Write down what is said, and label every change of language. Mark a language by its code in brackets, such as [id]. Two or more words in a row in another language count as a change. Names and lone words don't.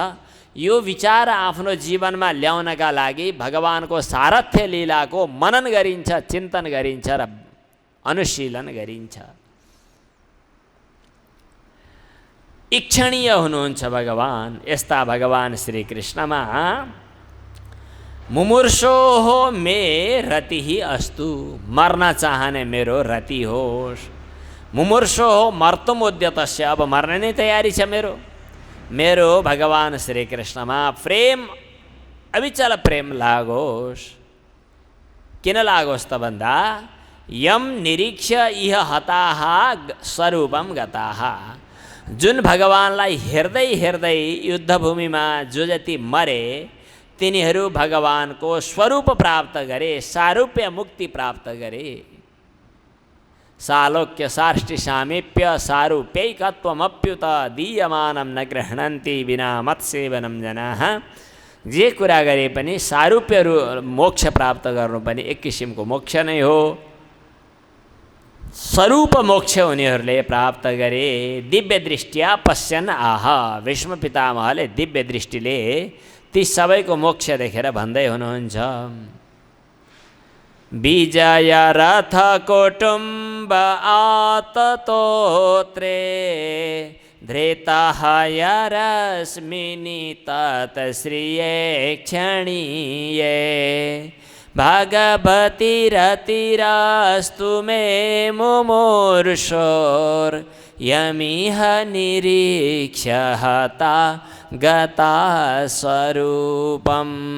[ne] यो विचार आफ्नो जीवनमा ल्याउनका लागि भगवानको सारथ्य लीलाको मनन गरिन्छ, चिन्तन गरिन्छ र अनुशीलन गरिन्छ। इक्षणीय हुनुहुन्छ भगवान। यस्ता भगवान श्रीकृष्णमा [sa] मुमुर्षोः मे रतिः अस्तु, [ne] मर्न चाहने मेरो रति होस्। [sa] मुमुर्षोः मर्तुम् उद्यतस्य, [ne] अब मर्ने नै तयारी छ मेरो भगवान श्रीकृष्णमा प्रेम, अविचल प्रेम लागोस्। किन लागोस् त भन्दा [sa] यम निरीक्ष्य इह हताः स्वरूपम गताः, [ne] जुन भगवानलाई हेर्दै हेर्दै युद्धभूमिमा जो जति मरे तिनीहरू भगवानको स्वरूप प्राप्त गरे, सारूप्य मुक्ति प्राप्त गरे। [sa] सालोक्य साष्टि सामीप्य सारूप्यैकत्वमप्युत दीयमानं न गृह्णन्ति विना मत्सेवनं जनाः। [ne] जे कुरा गरे पनि सारूप्य मोक्ष प्राप्त गर्नु पनि एक किसिमको मोक्ष नै हो। स्वरूप मोक्ष उनीहरूले प्राप्त गरे। [sa] दिव्य दृष्टिया पश्यन् आह, [ne] भीष्म पितामहले दिव्य दृष्टिले ती सबैको मोक्ष देखेर भन्दै हुनुहुन्छ, [sa] विजय रथ कुटुम्ब आततोत्रे धृतहयरश्मिनि तत्श्रिये क्षणीये भगवतिरतिरस्तु मे मुमुर्षोर्यमिह निरीक्ष्य हता गता स्वरूपम्